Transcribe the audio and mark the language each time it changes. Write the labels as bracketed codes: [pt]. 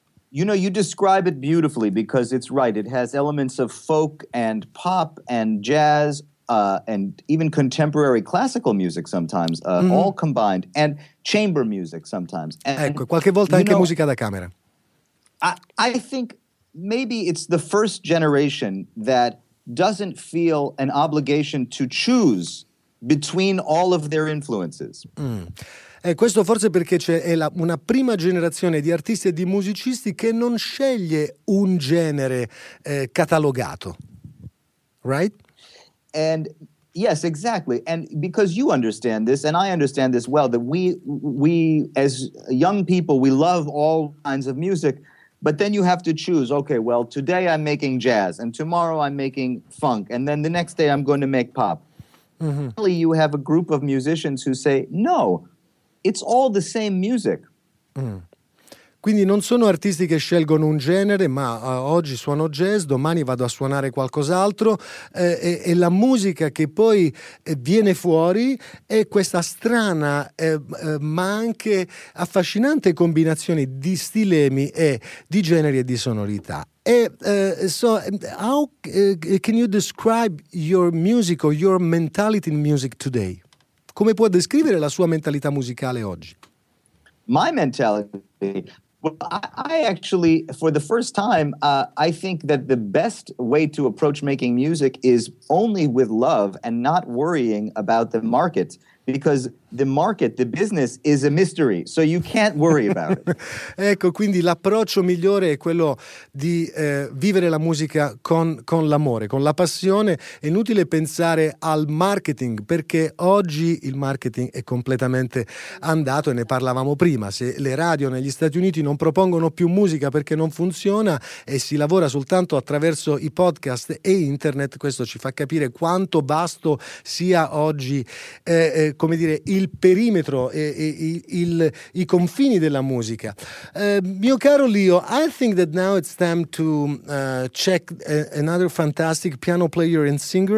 [en] You know, you describe it beautifully because it's right. It has elements of folk and pop and jazz and even contemporary classical music sometimes, all combined, and chamber music sometimes. And, [it] ecco, qualche volta anche musica da camera. [en] I think maybe it's the first generation that doesn't feel an obligation to choose between all of their influences. Mm. [it] E questo forse perché c'è una prima generazione di artisti e di musicisti che non sceglie un genere catalogato. [en] Right? And Yes, exactly. And because you understand this, and I understand this well, that we as young people, we love all kinds of music. But then you have to choose, okay, well, today I'm making jazz, and tomorrow I'm making funk, and then the next day I'm going to make pop. Mm-hmm. Really, you have a group of musicians who say, no, it's all the same music. Mm. [it] Quindi non sono artisti che scelgono un genere, ma oggi suono jazz, domani vado a suonare qualcos'altro, e la musica che poi viene fuori è questa strana ma anche affascinante combinazione di stilemi e di generi e di sonorità. [en] How can you describe your music or your mentality in music today? [it] Come può descrivere la sua mentalità musicale oggi? [en] My mentality... Well, I actually, for the first time, I think that the best way to approach making music is only with love and not worrying about the market, because the market, the business, is a mystery, so you can't worry about it. [it] Ecco, quindi l'approccio migliore è quello di vivere la musica con l'amore, con la passione. È inutile pensare al marketing, perché oggi il marketing è completamente andato, e ne parlavamo prima. Se le radio negli Stati Uniti non propongono più musica perché non funziona e si lavora soltanto attraverso i podcast e internet, questo ci fa capire quanto vasto sia oggi come dire il perimetro e i confini della musica. Mio caro Leo, [en] I think that now it's time to check another fantastic piano player and singer.